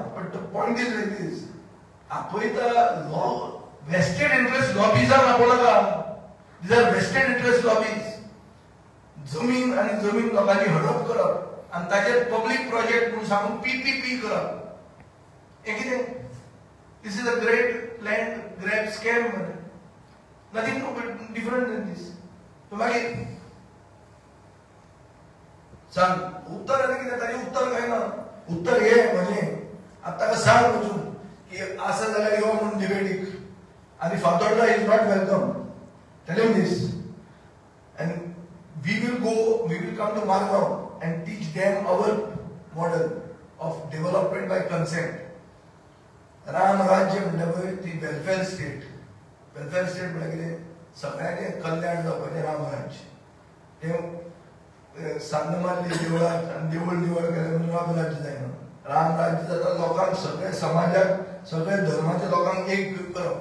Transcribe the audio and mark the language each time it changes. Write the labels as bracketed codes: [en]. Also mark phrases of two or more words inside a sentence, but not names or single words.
[en] but the point is like this. [kok] आपयता लॉ [en] vested interest [kok] लॉबीजांक आपणाका. [en] these are vested interest lobbies. [kok] जमीन आनी जमीन लोकांची हडप करप आनी ताचेर पब्लीक प्रोजेक्ट म्हणून सांगून पीपीपी करप. हें कितें? [en] This is a great land grab scam. Nothing different than this. [kok] तो मागीर सांग उत्तर आनी कितें ताजें उत्तर काय ना. उत्तर हे म्हणजे आतां ताका सांग वचून की असं जाल्यार यो म्हणून डिबेटीक आणि फातोर्डा [en] is not welcome. tell him this. And we will come to Margaon and teach them our model of development by consent. [kok] राम राज्य म्हणल्या पळय ती [en] welfare state. welfare state [kok] म्हळ्यार कितें? सगळ्यांचें कल्याण जावपाचें राम राज्य. तें सांद मारली देवळाक आनी देवूळ निवळ केलें म्हणून राम राज्य जायना. राम राज्य जाता लोकांक सगळ्या समाजाक सगळ्या धर्माच्या लोकांक एक करप.